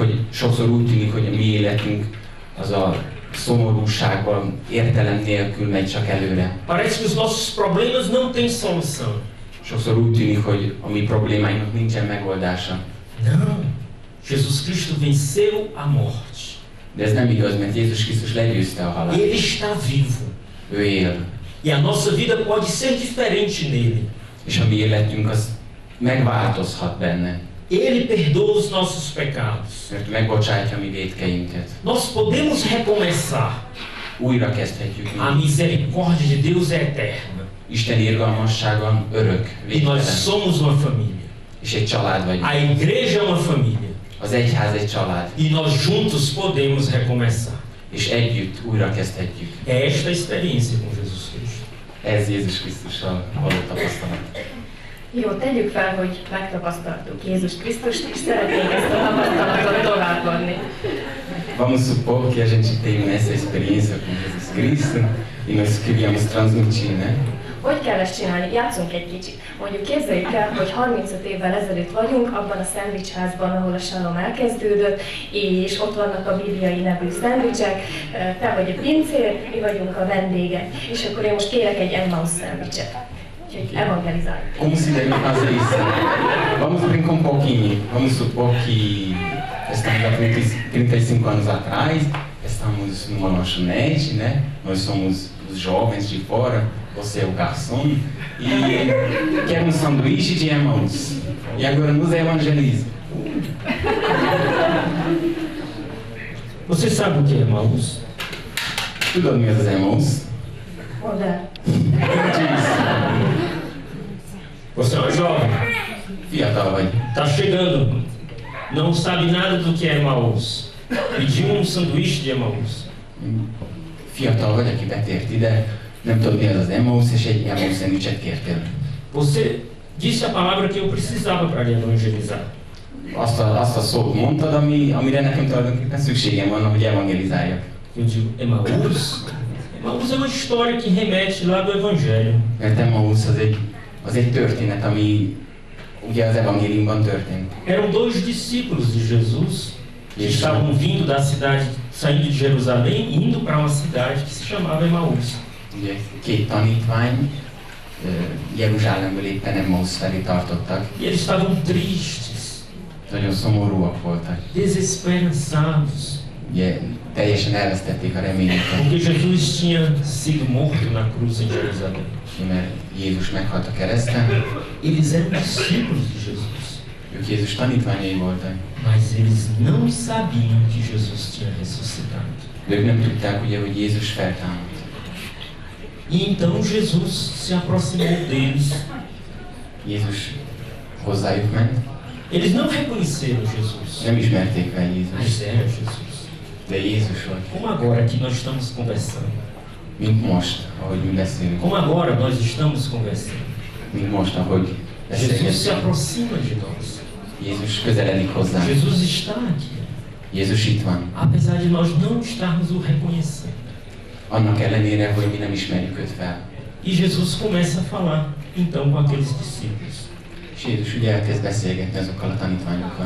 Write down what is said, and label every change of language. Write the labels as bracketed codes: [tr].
[hu] Sokszor úgy tűnik, hogy a mi életünk az a szomorúságban, értelem nélkül megy csak előre. [pt] Parece que os nossos problemas não têm solução. [hu] Sokszor úgy tűnik, hogy a mi problémáinknak nincsen megoldása. [pt] Não. Jesus Cristo venceu a morte. [hu] De ez nem igaz, mert Jézus Krisztus legyőzte a halált. [pt] Ele está vivo. [hu] Ő él. [pt] E a nossa vida pode ser diferente nele. [hu] És a mi életünk az megváltozhat benne. [pt] Ele perdoa os nossos pecados. [hu] Mert megbocsátja a mi vétkeinket. [pt] Nós podemos recomeçar. [hu] Újra kezdhetjük. [pt] A misericórdia de Deus é eterna. [hu] Isten irgalmassága örök, [pt] E nós [hu] végtelen. [pt] somos uma família. [hu] És egy család vagyunk. [pt] A igreja é uma família. [hu] Az egyház egy család. [pt] E nós juntos podemos recomeçar. [hu] És együtt újra kezdhetjük. [pt] É esta a experiência com Jesus Cristo. [hu] Ez Jézus Krisztussal való tapasztalat. Jó, tegyük fel, hogy megtapasztaltuk Jézus Krisztust, és szeretnénk ezt a tapasztalatot továbbadni. [pt] Vamos supor que a gente tem essa experiência com Jesus Cristo e nós queríamos transmitir, né? [hu] Hogy kell ezt csinálni? Játszunk egy kicsit. Mondjuk képzeljük el, hogy 35 évvel ezelőtt vagyunk abban a szendvicsházban, ahol a Shalom elkezdődött, és ott vannak a bibliai nevű szendvicsek, te vagy a pincér, mi vagyunk a vendégek, és akkor én most kérek egy Emmaus szendvicset. Úgyhogy evangelizáljuk. [pt] Como se deve fazer isso? Vamos brincar um pouquinho. Vamos supor que estamos há 35 anos atrás, estamos numa lanchonete, né? Nós somos os jovens de fora, você é o garçom, e quer um sanduíche de Emmaus. E agora nos evangeliza. Você sabe o que é Emmaus? [hu] Tudod mi az az Emmaus? Mondd el. [pt] Você é uma jovem, [hu] Fiatal vagy. [pt] está chegando, não sabe nada do que é Emmaus. Pediu um sanduíche de Emmaus. [hu] Fiatal vagy, aki betért ide, nem tudod mi az az Emmaus, és egy Emmaus szendvicset kértél. [pt] Você disse a palavra que eu precisava para lhe evangelizar. [hu] Azt a szót mondtad, amire nekem tulajdonképpen szükségem van, hogy evangelizáljak. [pt] Eu digo, Emmaus? Emmaus é uma história que remete lá do Evangelho. [hu] Mert Emmaus az egy történet, ami ugye az evangéliumban történt. [pt] Eram dois discípulos de Jesus que estavam vindo da cidade, saindo de Jerusalém, indo para uma cidade que se chamava Emmaus. [hu] Ugye két tanítvány Jeruzsálemből éppen Emmaus felé tartottak. [pt] E eles estavam tristes, [hu] Nagyon szomorúak voltak. [pt] desesperançados, [hu] Ugye teljesen elvesztették a reményüket, [pt] porque Jesus tinha sido morto na cruz em Jerusalém. [hu] mert Jézus meghalt a kereszten. [pt] Eles eram discípulos de Jesus, [hu] Ők Jézus tanítványai voltak. [pt] mas eles não sabiam que Jesus tinha ressuscitado. [hu] De ők nem tudták ugye, hogy Jézus feltámadt. [pt] E então Jesus se aproximou deles [hu] Jézus hozzájuk ment. [pt] Eles não reconheceram Jesus. [hu] Nem ismerték fel Jézus. [pt] Mas era Jesus. [hu] De Jézus volt. [pt] Como agora que nós estamos conversando. [hu] Mint most, ahogy mi beszélünk. [pt] Como agora nós estamos conversando. [hu] Mint most, ahogy [pt] Jesus se [hu] beszélgetünk. [pt] aproxima de nós. [hu] Jézus közeledik hozzánk. [pt] Jesus está aqui. [hu] Jézus itt van. [pt] Apesar de nós não estarmos o reconhecendo. [hu] Annak ellenére, hogy mi nem ismerjük őt fel. [pt] E Jesus começa a falar, então, com aqueles discípulos. [hu] És Jézus ugye elkezd beszélgetni azokkal a tanítványokkal.